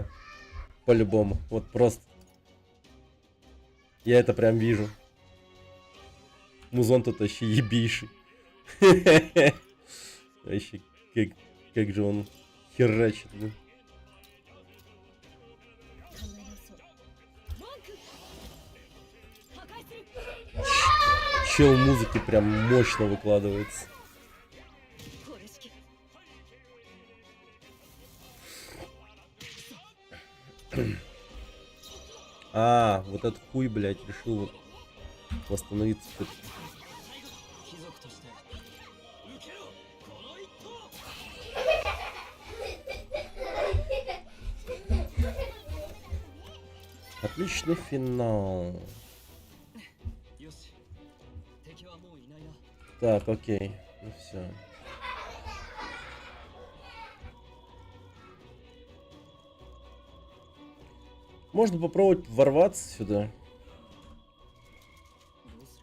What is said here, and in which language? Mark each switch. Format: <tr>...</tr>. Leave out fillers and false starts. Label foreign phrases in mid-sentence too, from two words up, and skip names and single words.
<ru>По-любому. Вот просто. Я это прям вижу. Музон тут вообще ебейший. Вообще, как же он херачит, блин.</ru> <ja>考え直そう。文句。破壊する。</ja> <ru>чел музыки прям мощно выкладывается.</ru> <ja>これ式</ja> <ru>А, вот этот хуй, блядь, решил восстановиться.</ru> <ja>貴族として受けろこの一投</ja> <ru>Отличный финал.</ru> <ja>よし敵はもういないな</ja> <ru>Так, окей. Ну все. Можно попробовать ворваться сюда.</ru> <ja>どうする</ja>